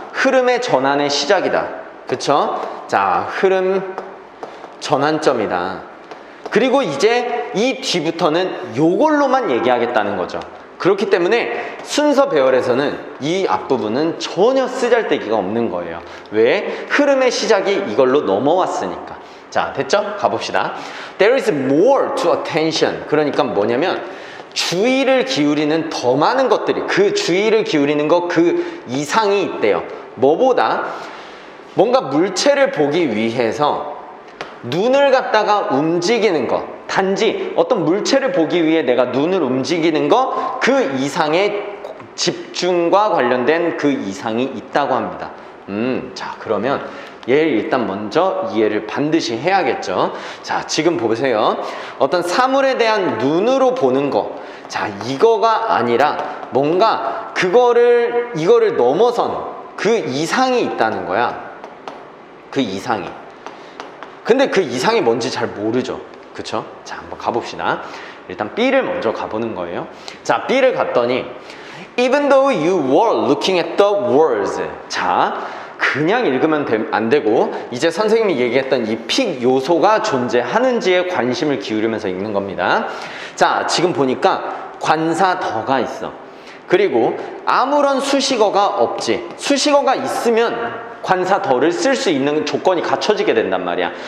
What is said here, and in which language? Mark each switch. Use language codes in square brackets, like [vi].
[ko] 흐름의 전환의 시작이다. 그쵸? 자, 흐름 전환점이다. 그리고 이제 이 뒤부터는 요걸로만 얘기하겠다는 거죠. 그렇기 때문에 순서 배열에서는 이 앞부분은 전혀 쓰잘데기가 없는 거예요. 왜? 흐름의 시작이 이걸로 넘어왔으니까. 자, 됐죠? 가봅시다. [en] There is more to attention. [ko] 그러니까 뭐냐면 주의를 기울이는 더 많은 것들이, 그 주의를 기울이는 것 그 이상이 있대요. 뭐보다 뭔가 물체를 보기 위해서 눈을 갖다가 움직이는 것, 단지 어떤 물체를 보기 위해 내가 눈을 움직이는 것 그 이상의 집중과 관련된 그 이상이 있다고 합니다. 자, 그러면 얘를 일단 먼저 이해를 반드시 해야겠죠. 자, 지금 보세요. 어떤 사물에 대한 눈으로 보는 거. 자, 이거가 아니라 뭔가 이거를 넘어선 그 이상이 있다는 거야. 그 이상이. 근데 그 이상이 뭔지 잘 모르죠. 그쵸? 자, 한번 가봅시다. 일단 B를 먼저 가보는 거예요. 자, B를 갔더니 [en] Even though you were looking at the words. [ko] 자, 그냥 읽으면 안 되고 이제 선생님이 얘기했던 이 픽 요소가 존재하는지에 관심을 기울이면서 읽는 겁니다. 자, 지금 보니까 관사 더가 있어. 그리고 아무런 수식어가 없지. 수식어가 있으면 관사 더를 쓸 수 있는 조건이 갖춰지게 된단 말이야.